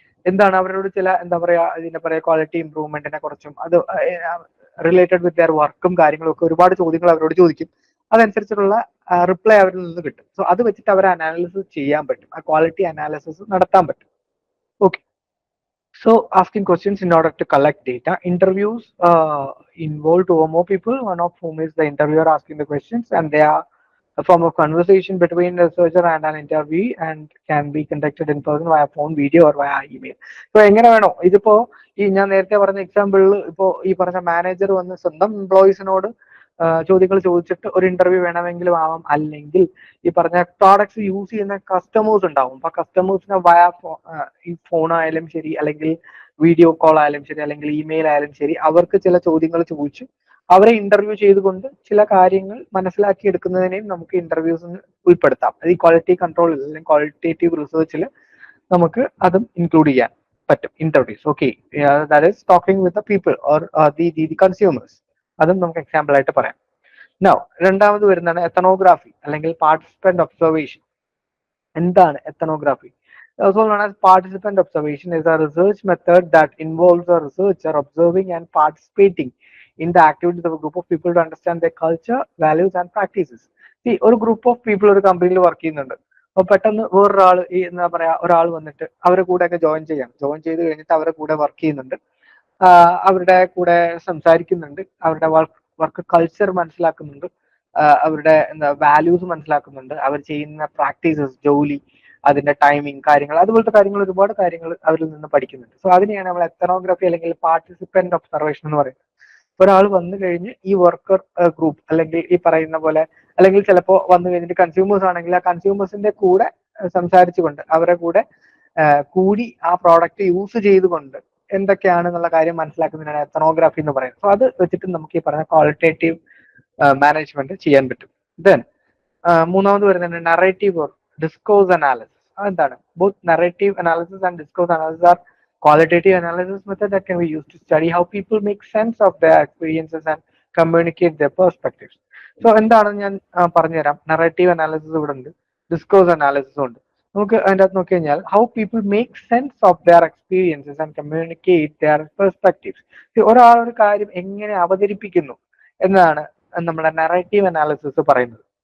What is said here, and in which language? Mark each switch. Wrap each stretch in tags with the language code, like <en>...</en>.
<ml>എന്താണ് അവരോട് ചില എന്താ പറയാ ഇതിനെ പറയാ ക്വാളിറ്റി ഇംപ്രൂവ്മെന്റിനെ കുറിച്ചും അത് റിലേറ്റഡ് വിത്ത് ദെയർ വർക്കും കാര്യങ്ങളും ഒക്കെ ഒരുപാട് ചോദ്യങ്ങൾ അവരോട് ചോദിക്കും. അതനുസരിച്ചുള്ള റിപ്ലൈ അവരിൽ നിന്ന് കിട്ടും. സോ അത് വെച്ചിട്ട് അവർ അനാലിസിസ് ചെയ്യാൻ പറ്റും, ആ ക്വാളിറ്റി അനാലിസിസ് നടത്താൻ പറ്റും.</ml> <en>Okay, so asking questions in order to collect data. Interviews involve two or more people, one of whom is the interviewer asking the questions, and they are a form of conversation between the researcher and an interviewee and can be conducted in person via phone, video or via email.</en> <ml>So എങ്ങനെ വേണോ ഇതിപ്പോ ഈ ഞാൻ നേരത്തെ പറഞ്ഞ എക്സാമ്പിളിൽ ഇപ്പോ ഈ പറഞ്ഞ മാനേജർ വന്ന് സ്വന്തം എംപ്ലോയീസിനോട് ചോദ്യങ്ങൾ ചോദിച്ചിട്ട് ഒരു ഇന്റർവ്യൂ വേണമെങ്കിലും ആവാം, അല്ലെങ്കിൽ ഈ പറഞ്ഞ പ്രോഡക്ട്സ് യൂസ് ചെയ്യുന്ന കസ്റ്റമേഴ്സ് ഉണ്ടാവും. അപ്പൊ കസ്റ്റമേഴ്സിനെ വയ ഈ ഫോൺ ആയാലും ശരി, അല്ലെങ്കിൽ വീഡിയോ കോൾ ആയാലും ശരി, അല്ലെങ്കിൽ ഇമെയിൽ ആയാലും ശരി, അവർക്ക് ചില ചോദ്യങ്ങൾ ചോദിച്ച് അവരെ ഇന്റർവ്യൂ ചെയ്തുകൊണ്ട് ചില കാര്യങ്ങൾ മനസ്സിലാക്കി എടുക്കുന്നതിനെയും നമുക്ക് ഇന്റർവ്യൂസിന് ഉൾപ്പെടുത്താം. അത് ഈ ക്വാളിറ്റി കൺട്രോളിൽ അല്ലെങ്കിൽ ക്വാളിറ്റേറ്റീവ് റിസർച്ചിൽ നമുക്ക് അതും ഇൻക്ലൂഡ് ചെയ്യാൻ പറ്റും interviews.</ml> <en>Okay, that is talking with the people or the consumers.</en> <ml>അതും നമുക്ക് എക്സാമ്പിൾ ആയിട്ട് പറയാം. നൗ രണ്ടാമത് വരുന്നതാണ് എത്തനോഗ്രാഫി അല്ലെങ്കിൽ പാർട്ടിസിപ്പന്റ് ഒബ്സർവേഷൻ. എന്താണ് ethnography?</ml> <en>Also known as participant observation is a research method that involves a researcher observing and participating in the activities of a group of people to understand their culture, values and practices.</en> <ml>See, ഒരു group of people ഒരു കമ്പനിയിൽ work ചെയ്യുന്നുണ്ട്. അപ്പൊ പെട്ടെന്ന് വേറൊരാൾ ഈ എന്താ പറയാ ഒരാൾ വന്നിട്ട് അവരുടെ കൂടെ ഒക്കെ ജോയിൻ ചെയ്ത് കഴിഞ്ഞിട്ട് അവരുടെ കൂടെ വർക്ക് ചെയ്യുന്നുണ്ട്, അവരുടെ കൂടെ സംസാരിക്കുന്നുണ്ട്, അവരുടെ വർക്ക് കൾച്ചർ മനസ്സിലാക്കുന്നുണ്ട്, അവരുടെ എന്താ വാല്യൂസ് മനസ്സിലാക്കുന്നുണ്ട്, അവർ ചെയ്യുന്ന പ്രാക്ടീസസ്, ജോലി, അതിന്റെ ടൈമിങ് കാര്യങ്ങൾ, അതുപോലത്തെ കാര്യങ്ങൾ ഒരുപാട് കാര്യങ്ങൾ അവരിൽ നിന്ന് പഠിക്കുന്നുണ്ട്. സോ അതിനെയാണ് നമ്മൾ എത്തനോഗ്രാഫി അല്ലെങ്കിൽ പാർട്ടിസിപ്പന്റ് ഒബ്സർവേഷൻ എന്ന് പറയുന്നത്. ഒരാൾ വന്നു കഴിഞ്ഞ് ഈ വർക്കർ ഗ്രൂപ്പ് അല്ലെങ്കിൽ ഈ പറയുന്ന പോലെ, അല്ലെങ്കിൽ ചിലപ്പോൾ വന്നു കഴിഞ്ഞിട്ട് കൺസ്യൂമേഴ്സ് ആണെങ്കിൽ ആ കൺസ്യൂമേഴ്സിന്റെ കൂടെ സംസാരിച്ചുകൊണ്ട് അവരുടെ കൂടെ കൂടി ആ പ്രോഡക്റ്റ് യൂസ് ചെയ്തുകൊണ്ട് എന്തൊക്കെയാണെന്നുള്ള കാര്യം മനസ്സിലാക്കുന്നതിനാണ് എത്തനോഗ്രാഫി എന്ന് പറയുന്നത്. സോ അത് വെച്ചിട്ട് നമുക്ക് ഈ പറഞ്ഞ ക്വാളിറ്റേറ്റീവ് മാനേജ്മെന്റ് ചെയ്യാൻ പറ്റും. ദെൻ മൂന്നാമത് വരുന്നത് നറേറ്റീവ് ഓർ ഡിസ്കോഴ്സ് അനാലിസിസ്. അതെന്താണ്?</ml> <en>Both narrative analysis and discourse analysis are qualitative analysis method that can be used to study how people make sense of their experiences and communicate their perspectives.</en> <ml>So എന്താണ് ഞാൻ പറഞ്ഞുതരാം. Narrative analysis ഇവിടെ ഉണ്ട്, discourse അനാലിസിസും ഉണ്ട്. നമുക്ക് അതിൻ്റെ അകത്ത് നോക്കി കഴിഞ്ഞാൽ</ml> <en>How people make sense of their experiences and communicate their perspectives.</en> <ml>ഒരാൾ ഒരു കാര്യം എങ്ങനെ അവതരിപ്പിക്കുന്നു എന്നതാണ് നമ്മുടെ നറേറ്റീവ് അനാലിസിസ് പറയുന്നത്.</ml>